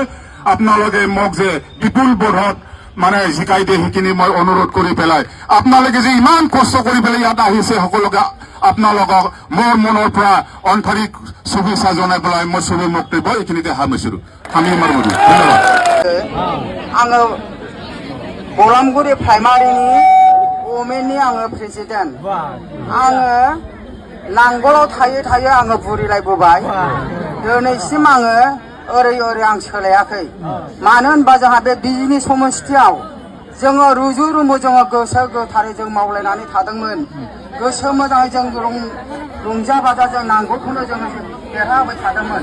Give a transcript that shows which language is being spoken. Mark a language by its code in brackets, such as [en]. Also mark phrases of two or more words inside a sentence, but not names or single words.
[as] আপোনালোকে মোক যে বিপুল ভোটত মানে জিকাই দিয়ে সেইখিনি মই অনুৰোধ কৰি পেলাই আপোনালোকে যে ইমান কষ্ট কৰি পেলাই ইয়াত আহিছে সকলোকে আপোনালোকক মোৰ মনৰ পৰা আন্তৰিক শুভেচ্ছা জনাই পেলাই মই শুভ বক্তব্য এইখিনিতে সামৰিছো। আমি আমাৰ ধন্যবাদ। [brx] आङो बलामगुरि प्राइमारिनि वमेननि आङो प्रेसिडेन्ट आङो नांगोलाव थायै थायै आङो बुरिलायबोबाय दिनैसिम आङो ओरै आं सोलायाखै। मानो होनबा जोंहा बे बिजनि समस्थियाव जोङो रुजु रुमु जोङो गोसो गोथारै जों मावलायनानै थादोंमोन गोसो मोजाङै जों रंजा बाजा जों नांगौखौनो जोङो देरहाबाय थादोंमोन।